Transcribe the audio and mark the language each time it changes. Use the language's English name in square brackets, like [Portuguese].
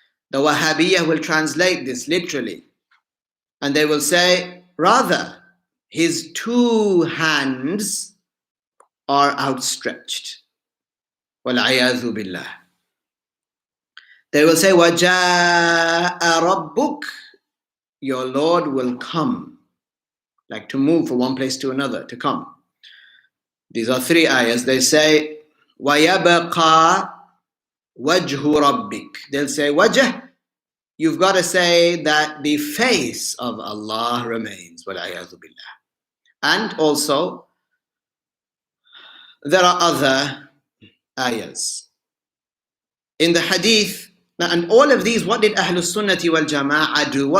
[English] The Wahhabiyah will translate this literally. And they will say, rather, his two hands are outstretched. [Arabic] وَالْعِيَاذُ بِاللَّهِ. [English] They will say, [Arabic] وَجَاءَ رَبُّكَ. [English] Your Lord will come. Like to move from one place to another, to come. These are three ayahs. They say, [Arabic] وَيَبَقَى وَجْهُ رَبِّكَ. [English] They'll say, wajh. You've got to say that the face of Allah remains. [Arabic] وَالْعِيَاذُ بِاللَّهِ. [English] And also, there are other ayahs. In the hadith, and all of these, what did Ahlul Sunnati wal Jama'ah do?